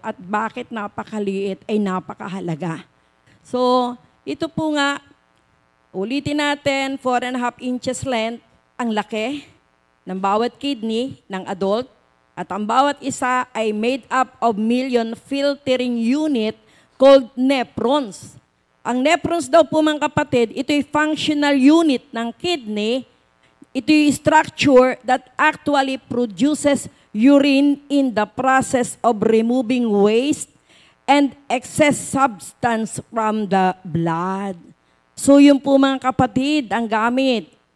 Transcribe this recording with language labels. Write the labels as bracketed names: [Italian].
[Filipino] At bakit napakaliit ay napakahalaga? So, ito po nga, ulitin natin, 4.5 inches length, ang laki ng bawat kidney ng adult. At ang bawat isa ay [English] made up of million filtering unit called nephrons. [Filipino] Ang nephrons daw po mga kapatid, ito ay functional unit ng kidney. Ito yung [English] structure that actually produces urine in the process of removing waste and excess substance from the blood. [Filipino] So yun po mga kapatid, ang gamit.